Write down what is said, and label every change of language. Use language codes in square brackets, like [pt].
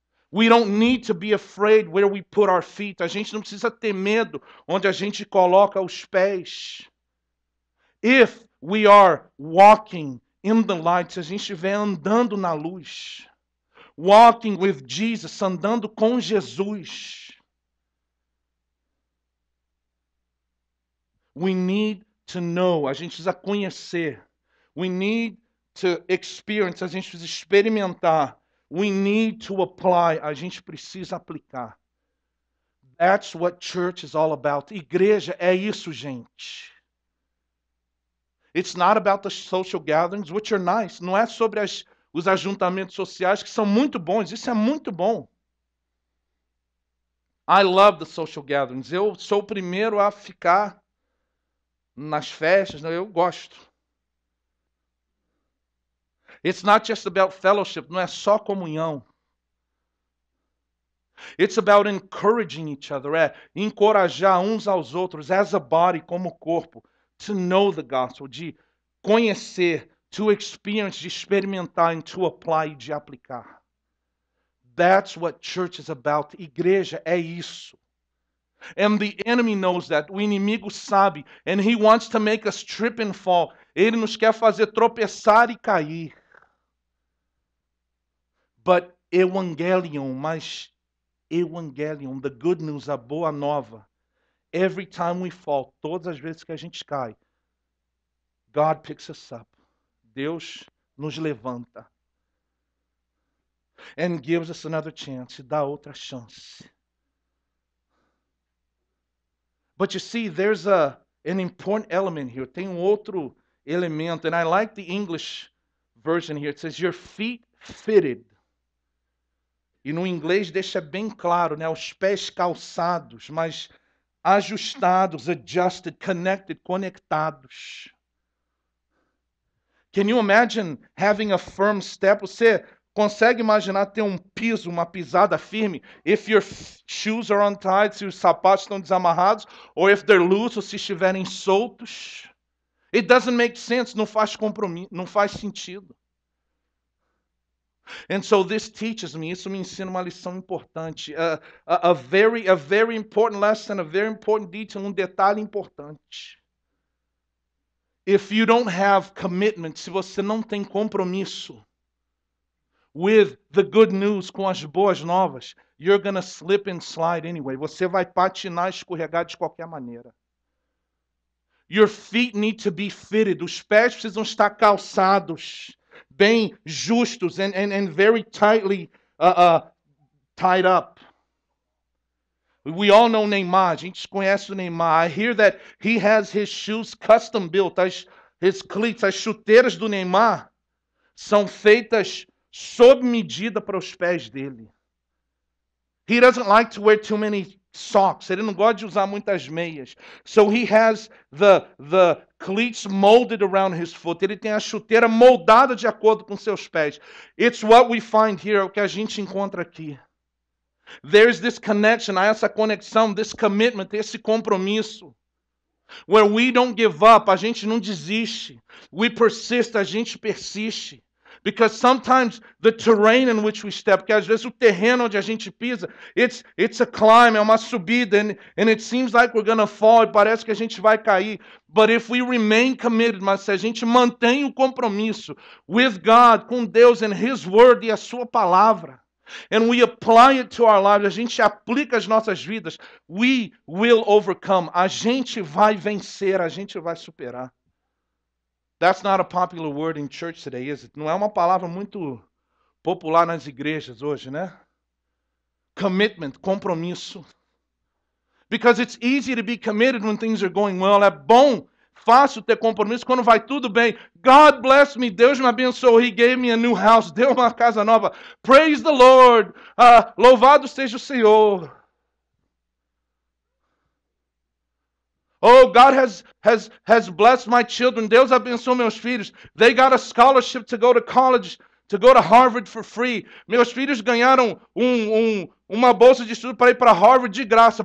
[en] We don't need to be afraid where we put our feet. [pt] A gente não precisa ter medo onde a gente coloca os pés. [en] If we are walking in the light, [pt] se a gente estiver andando na luz, [en] walking with Jesus, [pt] andando com Jesus, [en] we need to know, [pt] a gente precisa conhecer. [en] We need to experience, [pt] a gente precisa experimentar. [en] We need to apply, [pt] a gente precisa aplicar. [en] That's what church is all about. [pt] Igreja é isso, gente. [en] It's not about the social gatherings, which are nice. [pt] Não é sobre os ajuntamentos sociais, que são muito bons. Isso é muito bom. [en] I love the social gatherings. [pt] Eu sou o primeiro a ficar nas festas, eu gosto. [en] It's not just about fellowship, [pt] não é só comunhão. [en] It's about encouraging each other, [pt] é encorajar uns aos outros, [en] as a body, [pt] como corpo, [en] to know the gospel, [pt] de conhecer, [en] to experience, [pt] de experimentar, [en] and to apply, [pt] de aplicar. [en] That's what church is about. [pt] Igreja é isso. [en] And the enemy knows that. [pt] O inimigo sabe. [en] And he wants to make us trip and fall. [pt] Ele nos quer fazer tropeçar e cair. [en] But evangelion, [pt] mas evangelion, [en] the good news, [pt] a boa nova. [en] Every time we fall, [pt] todas as vezes que a gente cai, [en] God picks us up. [pt] Deus nos levanta. [en] And gives us another chance. [pt] Dá outra chance. [en] But you see, there's an important element here. [pt] Tem outro elemento. [en] And I like the English version here. It says, your feet fitted. [pt] E no inglês deixa bem claro, né? Os pés calçados, mas ajustados, [en] adjusted, connected, [pt] conectados. [en] Can you imagine having a firm step? [pt] Você consegue imaginar ter um piso, uma pisada firme? [en] If your shoes are untied, [pt] se os sapatos estão desamarrados, [en] or if they're loose, [pt] ou se estiverem soltos. [en] It doesn't make sense, [pt] não faz compromisso, não faz sentido. [en] And so this teaches me, [pt] isso me ensina uma lição importante. [en] A very important lesson, a very important detail, [pt] detalhe importante. [en] If you don't have commitment, [pt] se você não tem compromisso [en] with the good news, [pt] com as boas novas, [en] you're gonna slip and slide anyway. [pt] Você vai patinar, escorregar de qualquer maneira. [en] Your feet need to be fitted. [pt] Os pés precisam estar calçados, bem justos [en] and very tightly tied up. We all know Neymar. [pt] A gente conhece o Neymar. [en] I hear that he has his shoes custom built. His cleats, [pt] as chuteiras do Neymar são feitas sob medida para os pés dele. [en] He doesn't like to wear too many socks. [pt] Ele não gosta de usar muitas meias. [en] So he has the cleats molded around his foot. [pt] Ele tem a chuteira moldada de acordo com seus pés. [en] It's what we find here, [pt] é o que a gente encontra aqui. [en] There's this connection, [pt] há essa conexão, [en] this commitment, [pt] esse compromisso. [en] Where we don't give up, [pt] a gente não desiste. [en] We persist, [pt] a gente persiste. [en] Because sometimes the terrain in which we step, [pt] porque às vezes o terreno onde a gente pisa, [en] it's a climb, [pt] é uma subida, [en] and it seems like we're gonna fall, [pt] e parece que a gente vai cair. [en] But if we remain committed, [pt] mas se a gente mantém o compromisso [en] with God, [pt] com Deus [en] and His Word [pt] e a Sua Palavra, [en] and we apply it to our lives, [pt] a gente aplica as nossas vidas, [en] we will overcome. [pt] A gente vai vencer, a gente vai superar. [en] That's not a popular word in church today, is it? [pt] Não é uma palavra muito popular nas igrejas hoje, né? [en] Commitment, [pt] compromisso. [en] Because it's easy to be committed when things are going well. [pt] É bom, fácil ter compromisso quando vai tudo bem. [en] God bless me, [pt] Deus me abençoou. [en] He gave me a new house, [pt] deu uma casa nova. [en] Praise the Lord. [pt] Louvado seja o Senhor. [en] Oh, God has blessed my children. [pt] Deus abençoou meus filhos. [en] They got a scholarship to go to college, to go to Harvard for free. [pt] Meus filhos ganharam uma bolsa de estudo para ir para Harvard de graça.